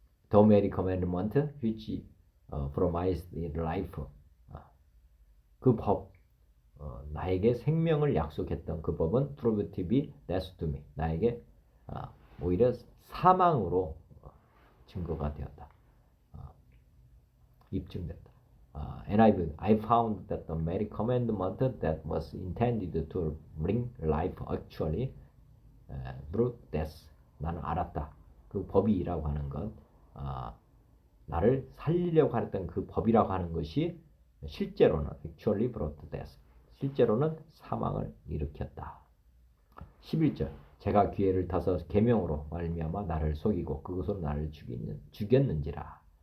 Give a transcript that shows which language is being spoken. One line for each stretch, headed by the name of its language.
English: The very commandment which promised life.
Korean: 그 법, 나에게 생명을 약속했던 그 법은
English: proved to be death to me.
Korean: 나에게 오히려 사망으로 증거가 되었다. 입증됐다.
English: And I found that the very commandment that was intended to bring life actually brought death.
Korean: 나는 알았다. 그 법이라고 하는 건 나를 살리려고 했던 그 법이라고 하는 것이 실제로는
English: actually brought death.
Korean: 실제로는 사망을 일으켰다. 11절 제가 기회를 타서 계명으로 말미암아 나를 속이고 그것으로 나를 죽였는지라.